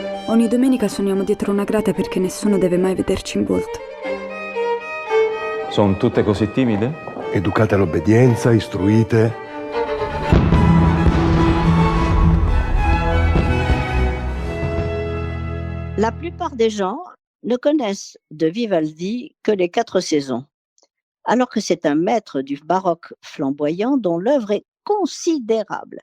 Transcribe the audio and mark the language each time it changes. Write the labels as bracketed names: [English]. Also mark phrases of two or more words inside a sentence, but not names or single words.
[Italian] Ogni domenica suoniamo dietro una grata perché nessuno deve mai vederci in volto. Sono tutte così timide? Educate all'obbedienza, istruite. [French] La plupart des gens ne connaissent de Vivaldi que les 4 saisons, alors que c'est un maître du baroque flamboyant dont l'œuvre est considérable.